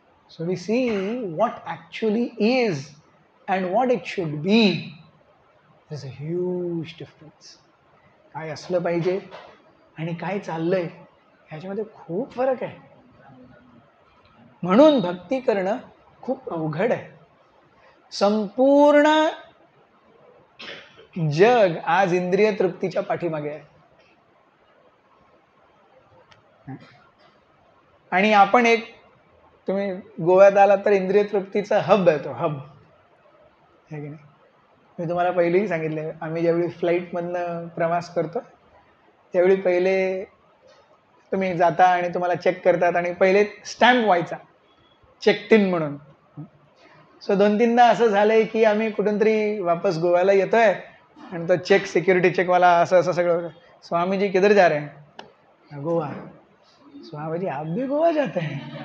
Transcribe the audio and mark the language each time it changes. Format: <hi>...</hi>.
<en>So we see what actually is and what it should be. There's a huge difference.</en> <mr>काय असलं पाहिजे आणि काय चाललंय ह्याच्यामध्ये खूप फरक आहे. म्हणून भक्ती करणं खूप अवघड आहे. संपूर्ण जग आज इंद्रिय तृप्तीच्या पाठीमागे आहे. आणि आपण एक, तुम्ही गोव्यात आलात तर इंद्रिय तृप्तीचा हब आहे तो हब, आहे की नाही? मी तुम्हाला पहिलेही सांगितलं, आम्ही ज्यावेळी फ्लाईटमधनं प्रवास करतो त्यावेळी पहिले तुम्ही जाता आणि तुम्हाला चेक करतात आणि पहिले स्टॅम्प व्हायचा चेक इन म्हणून. सो 2-3दा असं झालंय की आम्ही कुठून तरी वापस गोव्याला येतोय आणि तो चेक सिक्युरिटी चेकवाला असं सगळं होतं.</mr> <hi>स्वामीजी किधर जा रहे हैं? गोवा. स्वामीजी आप भी गोवा जाते हैं?</hi>